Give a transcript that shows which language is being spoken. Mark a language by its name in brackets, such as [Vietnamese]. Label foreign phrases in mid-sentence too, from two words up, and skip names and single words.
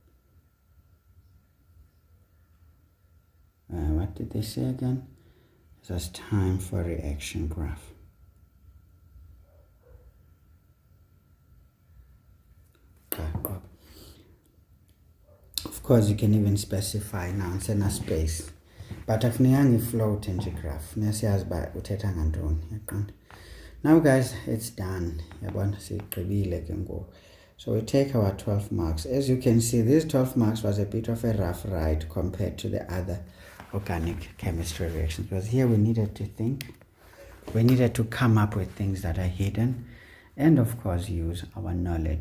[English] What did they say again? Versus time for reaction graph. Of course, you can even specify now in a space. [Xhosa] But akufunekanga float nje graph. Nesiyazi ba uthetha ngantoni, yaqonda. [English] Now guys, it's done. [Xhosa] Yabona sigqibile ke ngoku. [English] So we take our 12 marks. As you can see, these 12 marks was a bit of a rough ride compared to the other organic chemistry reactions, because here we needed to think. We needed to come up with things that are hidden, and of course use our knowledge.